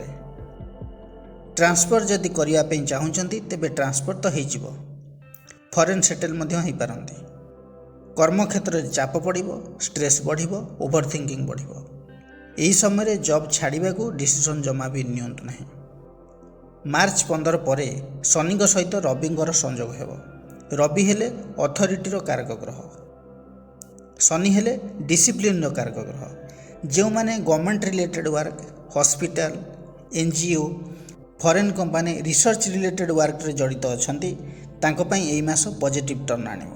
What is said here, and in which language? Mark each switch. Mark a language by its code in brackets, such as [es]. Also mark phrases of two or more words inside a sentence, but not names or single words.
[or] ଟ୍ରାନ୍ସଫର୍ ଯଦି କରିବା ପାଇଁ ଚାହୁଁଛନ୍ତି ତେବେ ଟ୍ରାନ୍ସଫର୍ ତ ହୋଇଯିବ, [en] foreign settle [or] ମଧ୍ୟ ହୋଇପାରନ୍ତି। କର୍ମକ୍ଷେତ୍ରରେ ଚାପ ପଡ଼ିବ, ଷ୍ଟ୍ରେସ୍ ବଢ଼ିବ, [en] over thinking [or] ବଢ଼ିବ। ଏହି ସମୟରେ ଜବ୍ ଛାଡ଼ିବାକୁ ଡିସିସନ୍ ଜମା ବି ନିଅନ୍ତୁ ନାହିଁ। ମାର୍ଚ୍ଚ 15 ପରେ ଶନିଙ୍କ ସହିତ ରବିଙ୍କର ସଂଯୋଗ ହେବ। ରବି ହେଲେ ଅଥରିଟିର କାରକ ଗ୍ରହ, ଶନି ହେଲେ ଡିସିପ୍ଲିନ କାରକ ଗ୍ରହ। ଯୋ ମାନେ [en] government related work, hospital, NGO, foreign company, research related work [or] ରେ ଜଡ଼ିତ ଅଛନ୍ତି ତାଙ୍କୁ ପାଇଁ ଏଇ ମାସ [en] positive turn [or] ଆଣିବ।